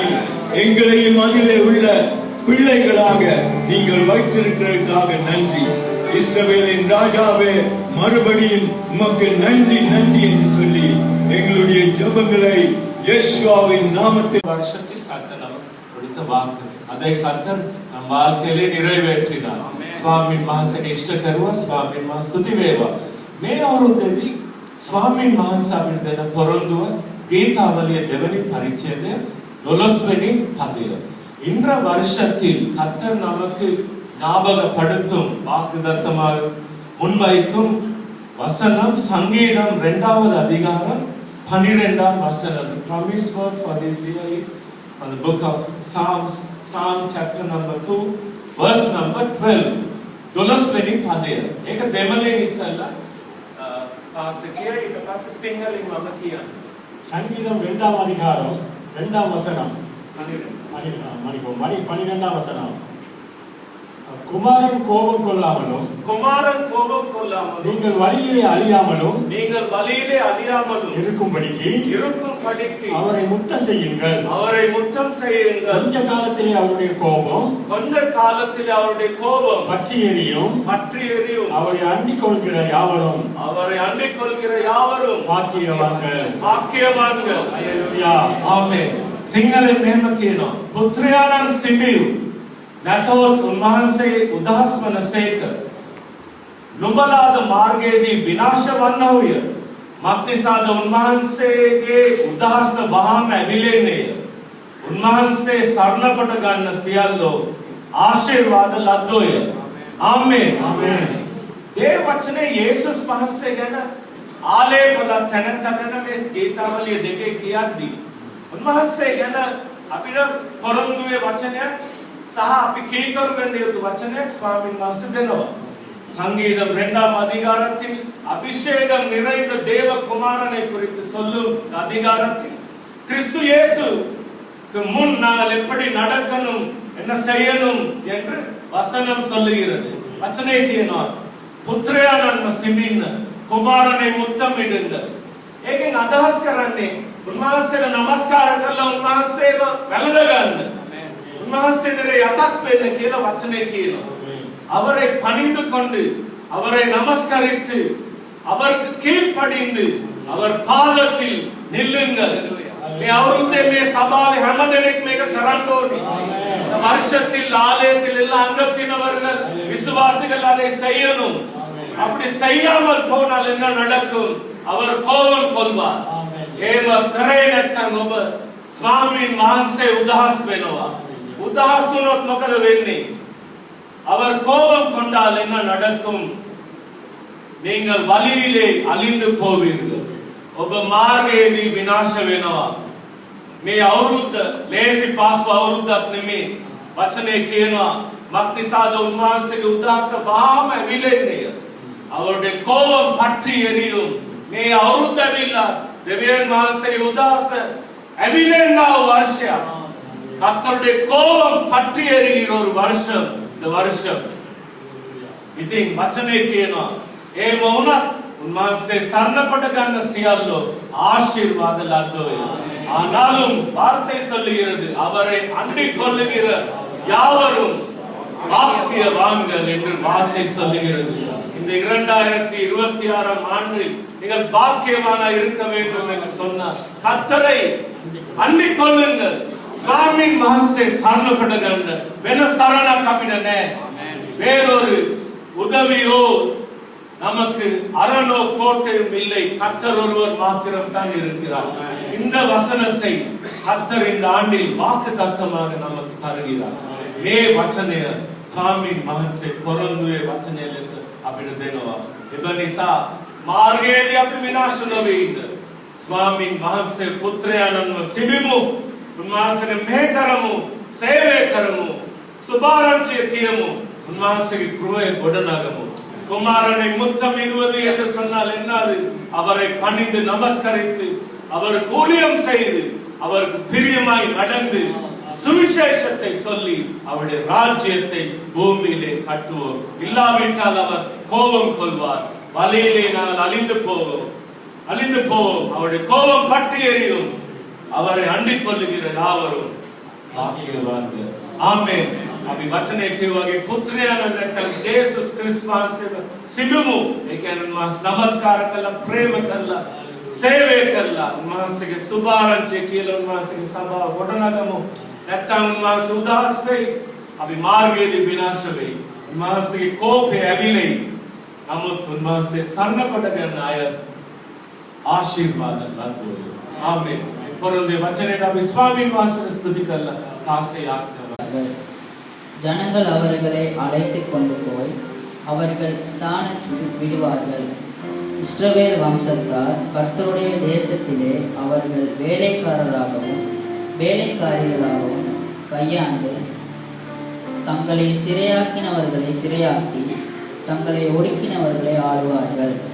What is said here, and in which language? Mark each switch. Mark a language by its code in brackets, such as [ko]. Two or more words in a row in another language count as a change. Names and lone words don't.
[ta] எங்களையும் அதிலே உள்ள பிள்ளைகளாக நீங்கள் வைத்திருக்கிறதுக்காக நன்றி. இஸ்ரவேலின் ராஜாவே, மறுபடியும் உமக்கு நன்றி நன்றி என்று சொல்லி எங்களுடைய ஜெபங்களை இயேசுவின் நாமத்தில் வருஷத்தில் கர்த்தர் நமக்கு கொடுத்த வாக்கு அதை கர்த்தர் நம் வாழ்க்கையிலே நிறைவேற்றினார். [si] ස්වාමීන් වහන්සේගේ ඉෂ්ට කරුවා, ස්වාමීන් වහන්සේ ස්තුති වේවා. මේ අවුරුද්දේදී ස්වාමීන් වහන්සේ අපිට දෙන පොරොන්දුව ගීතාවලිය දෙවනි පරිච්ඡේදය 12 වෙනි පදය. [ta] இன்ற வருஷத்தில் கர்த்தர் நமக்கு ஞாபகப்படுத்தும் வாக்குத்தத்தமாக முன்வைக்கும் வசனம் சங்கீதம் 2வது அதிகாரம் 12ஆம் வசனம். [en] The promise word for this year is from the book of Psalms, Psalm chapter number 2 verse number 12. [si] 12 වෙනි පදය. ඒක දෙමළේ ඉස්සල්ලා පාසකේ ඊට පස්සේ සිංහලෙන් මම කියන්නේ. [ta] சங்கீதம் 2ஆம் அதிகாரம் 2ஆம் வசனம் 12ஆம் வசனம். குமாரன் கோபம் கொள்ளாமலும் நீங்கள் வழியிலே அழியாமலும் இருக்கும்படிக்கு அவரை முத்தம் செய்யுங்கள். கொஞ்ச காலத்திலே அவருடைய கோபம் பற்றி எரியும். அவரை அண்டிக் கொள்கிற யாவரும் பாக்கியவான்கள். அல்லேலூயா. ஆமென். [si] සිංහලෙන් මෙහෙම කියනවා, පුත්‍රයාණන් සිඹියු නැතොත් උන්වහන්සේ උදහස් වනසේක. නුඹලාද මාර්ගයේදී විනාශ වන්නහුය. මක්නිසාද උන්වහන්සේගේ උදහස වහාම ඇවිලෙන්නේය. උන්වහන්සේ සරණ කොට ගන්න සියල්ලෝ ආශිර්වාද ලද්දෝය. ආමේන්. ආමේන්. දේ වචනේ යේසුස් වහන්සේ ගැන ආලේපල තැනට ගැන මේ ගීතාවලිය දෙකේ කියද්දී උන්වහන්සේ ගැන අපිට පොරොන්දුවේ වචනයක් සහ අපි කීකරු වෙන්න යුතු වචනයක් ස්වාමීන් වහන්සේ දෙනවා. [ta] சங்கீதம் 2ஆம் அதிகாரத்தில் அபிஷேகம் நிறைந்த தேவ குமாரனை குறித்து சொல்லும் அதிகாரத்தில் கிறிஸ்து இயேசு முன் நாங்கள் எப்படி நடக்கணும், என்ன செய்யணும் என்று வசனம் சொல்லுகிறது. [si] வச்சனை කියනවා පුත්‍රයාණන්ව සිමින්න [ta] குமாரனை முத்தமிடுங்க. [si] ඒකෙන් අදහස් කරන්නේ උන්වහන්සේට නමස්කාර කරලා උන්වහන්සේව වැළඳ ගන්න. උන්වහන්සේට යටත් වෙන්න කියලා වචනේ කියනවා. [ta] அவரை பணிந்து கொண்டு அவரை நமஸ்கரித்து அவருக்கு கீழ்ப்படிந்து அவர் பாதத்தில் நில்லுங்கள். [si] මේ අවුරුද්දේ මේ සභාවේ හැම දෙනෙක් මේක කරන්න ඕනේ. [ta] வருஷத்தில் ஆலயத்தில் எல்லா அங்கத்தினவர்கள் விசுவாசிகள் அதை செய்யணும். அப்படி செய்யாமல் போனால் என்ன நடக்கும்? அவர் கோபம் கொள்வார். [si] ඒව කරේ නැත්නම් ඔබ ස්වාමීන් වහන්සේ උදහස් වෙනවා. උදහස් වුණොත් මොකද වෙන්නේ? [ta] அவர் கோபம் கொண்டால் என்ன நடக்கும்? நீங்கள் வழியிலே அழிந்து போவீர்கள். [si] ඔබ මාර්ගයේදී විනාශ වෙනවා. මේ අවුරුද්ද ලේසි පාස්ව අවුරුද්දක් නෙමෙයි. වචනේ කියනවා මක්නිසාද උන්වහන්සේගේ උදාස බාම ඇවිලෙන්නේ. [ta] அவருடைய கோபம் பற்றி எரியும். [si] මේ අවුරුද්ද ඇවිල්ලා දෙවියන් වහන්සේගේ උදාස ඇවිලෙන්න වර්ෂයක්. [ta] கர்த்தருடைய கோபம் பற்றி எரிகிற ஒரு வருஷம் இந்த வருஷம். [si] ඉතින් වචනේ කියනවා ඒ වුණත් උන්වහන්සේ සරණකොට ගන්න සියල්ලෝ ආශිර්වාද ලද්දෝය. [ta] ஆனாலும் வார்த்தை சொல்லுகிறது அவரை அண்டிக் கொள்ளுகிற யாவரும் பாக்கியவான்கள் என்று வார்த்தை சொல்லுகிறது. இந்த 2026 ஆண்டில் நீங்கள் பாக்கியவானா இருக்க வேண்டும் என்று சொன்னார். கர்த்தரை அண்டிக் கொள்ளுங்கள். [si] ස්වාමීන් වහන්සේ සරණකොට ගන්න වෙන සරණක් අපිට නැහැ. [ta] வேறொரு உதவியோ நமக்கு அரணோ கோட்டையும் இல்லை. கர்த்தர் ஒருவர் மாத்திரம் தான் இருக்கிறார். இந்த வசனத்தை கர்த்தர் இந்த ஆண்டில் வாக்குத்தத்தமாக நமக்கு தருகிறார். [si] මේ වචනය ස්වාමීන් වහන්සේ පොරොන්දුවේ වචනය ලෙස අපිට දෙනවා. ඒ නිසා මාර්ගයේදී අපි විනාශ නොවේ ඉන්න ස්වාමීන් වහන්සේ පුත්‍රයාණන්ව සිඹිමු. උන්වහන්සේට මෙහෙ කරමු, සේවය කරමු, සුභාරංචිය කියමු. උන්වහන්සේගේ ගෘහය ගොඩනගමු. [ta] குமாரனை முத்தமிடுவது என்று சொன்னால் என்னது? அவரை பணிந்து நமஸ்கரித்து அவருக்கு ஊழியம் செய்து அவருக்கு பிரியமாய் நடந்து சுவிசேஷத்தை சொல்லி அவருடைய ராஜ்யத்தை பூமியிலே கட்டுவோம். இல்லாவிட்டால் அவர் கோபம் கொள்வார். வழியிலே நாங்கள் அழிந்து போவோம். அவருடைய கோபம் பற்றி எரியும். அவரை அண்டிக் கொள்ளுகிற யாவரும் பாக்கியவான்கள். ஆமென். [si] අපි වචනේ කියවගේ පුත්‍රයාණන් නැත්නම් ජේසුස් ක්‍රිස්තුස්ව සිඹමු. ඒ කියන්නේ උන්වහන්සේ නමස්කාර කළා, ප්‍රේම කළා, සේවය කළා. උන්වහන්සේගේ සුභාරංචිය කියලා උන්වහන්සේගේ සභාව ගොඩනගමු. නැත්නම් උන්වහන්සේ උදාස් වෙයි. අපි මාර්ගයේදී විනාශ වෙයි. උන්වහන්සේගේ කෝපය ඇවිලෙයි. නමුත් උන්වහන්සේ සරණ කොට ගන්න අය ආශිර්වාද ලබනවා. ආමේන්. පොරොන්දේ වචනයට අපි ස්වාමීන් වහන්සේට ස්තුති කළා. කාසේ ආඥාව. [ta] ஜனங்கள் அவர்களை அழைத்துக் கொண்டு போய் அவர்கள் ஸ்தானத்தில் விடுவார்கள். இஸ்ரவேல் வம்சத்தார் கர்த்தருடைய தேசத்திலே அவர்கள் வேலைக்காரராகவும் வேலைக்காரிகளாகவும் கையாண்டு தங்களை சிறையாக்கினவர்களை சிறையாக்கி தங்களை ஒடுக்கினவர்களை ஆளுவார்கள்.